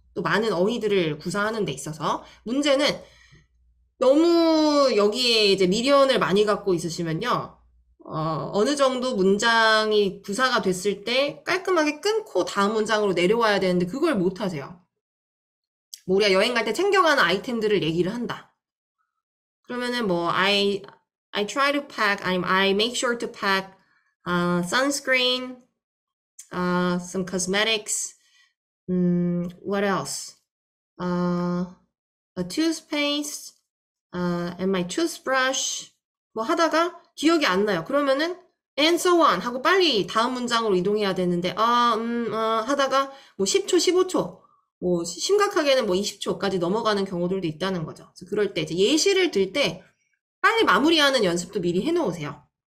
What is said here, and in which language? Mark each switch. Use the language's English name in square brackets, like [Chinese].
[Korean] 또 많은 어휘들을 구사하는 데 있어서. 문제는 너무 여기에 이제 미련을 많이 갖고 있으시면요. 어느 정도 문장이 구사가 됐을 때 깔끔하게 끊고 다음 문장으로 내려와야 되는데 그걸 못 하세요. 뭐 우리가 여행 갈 때 챙겨가는 아이템들을 얘기를 한다. 그러면은 뭐 [English] I try to pack, I make sure to pack sunscreen, some cosmetics, what else? A toothpaste, and my toothbrush. [Korean] 뭐 하다가 기억이 안 나요. 그러면은 [English] and so on [Korean] 하고 빨리 다음 문장으로 이동해야 되는데 하다가 뭐 10초, 15초, 뭐 심각하게는 뭐 20초까지 넘어가는 경우들도 있다는 거죠. 그래서 그럴 때 이제 예시를 들 때 빨리 마무리하는 연습도 미리 해놓으세요.